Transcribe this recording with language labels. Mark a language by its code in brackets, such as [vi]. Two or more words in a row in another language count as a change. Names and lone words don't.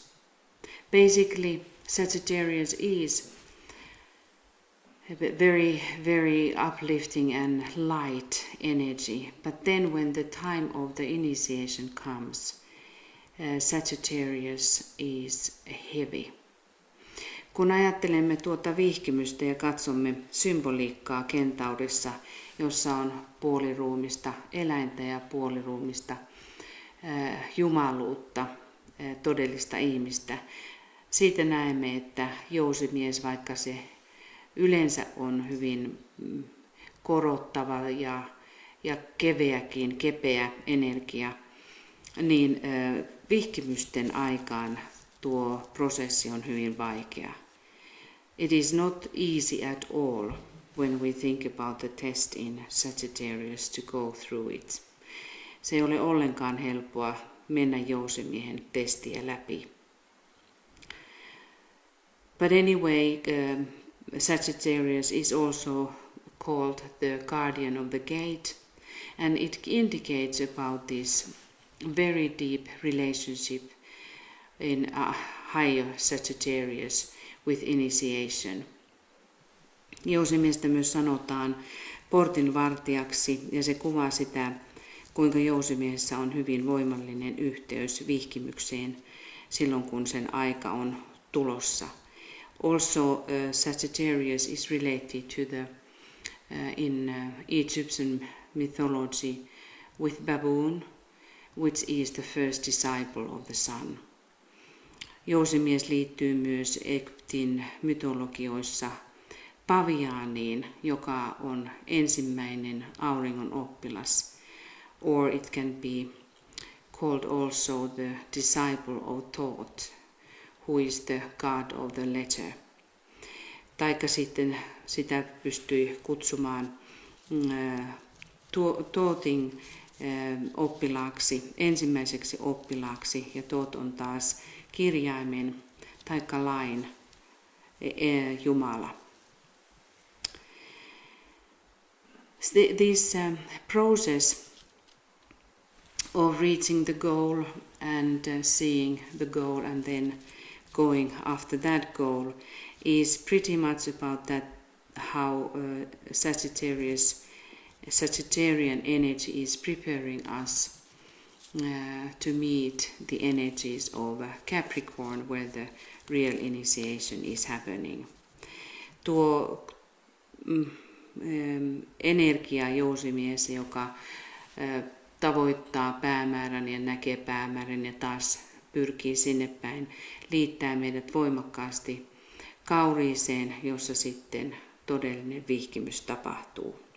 [en] Basically, Sagittarius is very, very uplifting and light energy. But then when the time of the initiation comes, Sagittarius is heavy. [fi] Kun ajattelemme tuota vihkimystä ja katsomme symboliikkaa kentaurissa, jossa on puoliruumista eläintä ja puoliruumista jumaluutta, todellista ihmistä, siitä näemme, että jousimies, vaikka se yleensä on hyvin korottava ja kepeä energia, niin vihkimysten aikaan tuo prosessi on hyvin vaikea. [en] It is not easy at all when we think about the test in Sagittarius to go through it. [fi] Se ei ole ollenkaan helppoa mennä jousimiehen testiä läpi. [en] But anyway, Sagittarius is also called the guardian of the gate, and it indicates about this very deep relationship in a higher Sagittarius with initiation. [fi] Jousimiestä myös sanotaan portinvartijaksi, ja se kuvaa sitä, kuinka jousimiehessä on hyvin voimallinen yhteys vihkimykseen silloin, kun sen aika on tulossa. [en] Also, Sagittarius is related to the in Egyptian mythology with baboon, which is the first disciple of the sun. [fi] Jousimies liittyy myös Egyptin mytologioissa paviaaniin, joka on ensimmäinen auringon oppilas. [en] Or it can be called also the disciple of thought, who is the god of the letter. [fi] Taikka sitten sitä pystyy kutsumaan Thotin oppilaaksi, ensimmäiseksi oppilaaksi, ja Thoth on taas kirjaimen taikka lain Jumala. [en] This process of reaching the goal and seeing the goal and then going after that goal is pretty much about that, how Sagittarian energy is preparing us to meet the energies of Capricorn, where the real initiation is happening. [fi] Tuo energia jousimies, joka tavoittaa päämäärän ja näkee päämäärän ja taas pyrkii sinne päin, liittää meidät voimakkaasti kauriiseen, jossa sitten todellinen vihkimys tapahtuu.